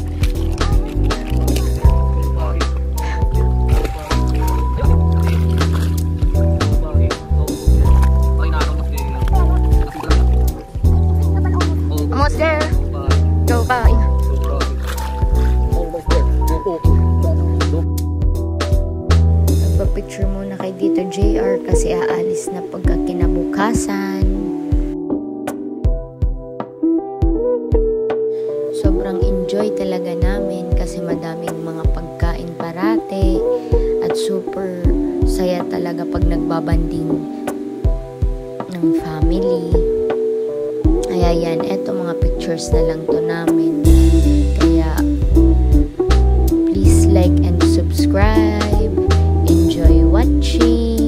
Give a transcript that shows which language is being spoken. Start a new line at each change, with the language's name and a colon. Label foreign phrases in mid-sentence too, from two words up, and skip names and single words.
English: Almost there. Go baing.
Filipino: Nagpa-picture muna kay Dito JR kasi aalis na pagka kinabukasan. Sobrang enjoy talaga namin kasi madaming mga pagkain parate at super saya talaga pag nagbabanding ng family. Kaya yan, eto mga pictures na lang to namin.
English: Kaya please like and subscribe. Enjoy watching.